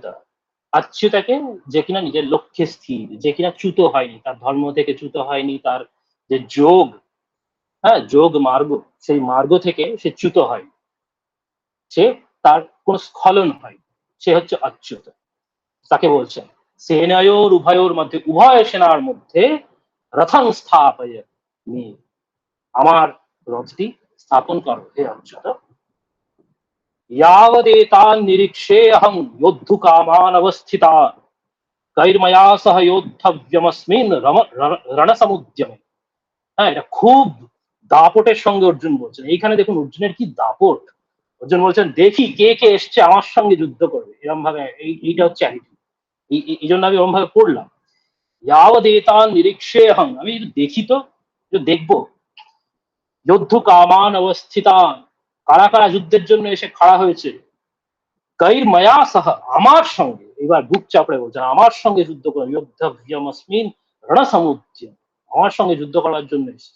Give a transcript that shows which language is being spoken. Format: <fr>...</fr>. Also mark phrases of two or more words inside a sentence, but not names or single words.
<bn>অচ্যুতাকে যে কিনা নিজের লক্ষ্যে স্থির, যে কিনা চ্যুত হয়নি, তার ধর্ম থেকে চ্যুত হয়নি, তার যে যোগ, হ্যাঁ যোগ মার্গ, সেই মার্গ থেকে সে চ্যুত হয়, সে তার কোন স্খলন হয়, সে হচ্ছে অচ্যুত। তাকে বলছেন</bn> <sa>সেনয়োর উভয়োর</sa> <bn>মধ্যে, উভয় সেনার মধ্যে</bn> <sa>রথং স্থাপয় মে,</sa> <bn>আমার রথটি স্থাপন করো হে অচ্যুত।</bn> <sa>यावदेतान निरीक्षे अहं योद्धु कामान अवस्थितान कैर्मया सह योद्धव्यमस्मिन् রণসমুদ্যমে।</sa> <bn>হ্যাঁ, এটা খুব দাপটের সঙ্গে অর্জুন বলছেন। এইখানে দেখুন অর্জুনের কি দাপট। অর্জুন বলছেন দেখি কে কে এসছে আমার সঙ্গে যুদ্ধ করবে, এরকম ভাবে এইটা হচ্ছে এই জন্য আমি এরকম ভাবে পড়লাম।</bn> <sa>यावदेतान निरीक्षे अहं,</sa> <bn>আমি যদি দেখি তো, দেখবো।</bn> <sa>যোদ্ধু কামান অবস্থিতান,</sa> <bn>কারা কারা যুদ্ধের জন্য এসে খাড়া হয়েছে।</bn> <sa>কৈর মায়া সহ,</sa> <bn>আমার সঙ্গে, এবার বুক চাপড়ে বলছেন আমার সঙ্গে যুদ্ধ করে,</bn> <sa>যোদ্ধব্যমস্মিন রণসমুদ্যম,</sa> <bn>আমার সঙ্গে যুদ্ধ করার জন্য এসেছে।</bn>